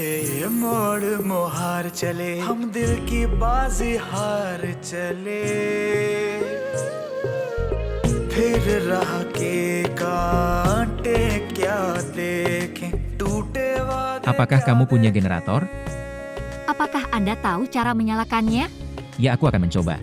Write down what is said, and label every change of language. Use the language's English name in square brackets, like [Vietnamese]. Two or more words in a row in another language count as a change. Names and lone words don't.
[Hindi] मोड़ मोहार चले, हम दिल की बाजी हार चले, फिर राह के कांटे क्या देखें, टूटे वादे। [Indonesian] Apakah kamu punya generator? Apakah Anda tahu cara menyalakannya? Ya, aku akan mencoba.